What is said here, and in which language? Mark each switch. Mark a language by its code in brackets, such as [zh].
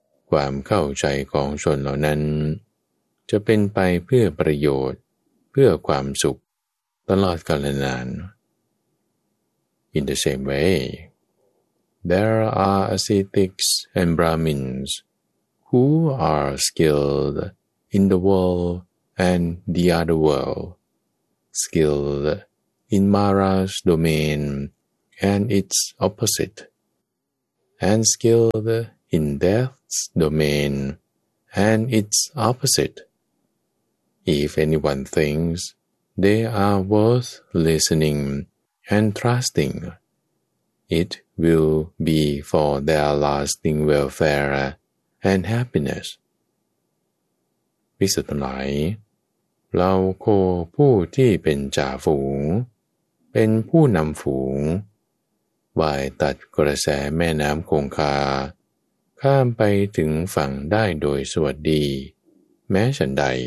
[th] ความเข้าใจของชนเหล่านั้นจะเป็นไปเพื่อประโยชน์เพื่อความสุขตลอดกาลนาน [en] In the same way, there are ascetics and Brahmins who are skilled in the world and the other world, skilled in Mara's domain and its opposite, and skilled in death's domain and its opposite. If anyone thinks they are worth listening and trusting, it will be for their lasting welfare and happiness. [th] ภิกษุทั้งหลายเราโคผู้ที่เป็นจ่าฝูงเป็นผู้นำฝูงว่ายตัดกระแสแม่น้ำคงคาข้ามไปถึงฝั่งได้โดยสวัสดีแม้ฉันใด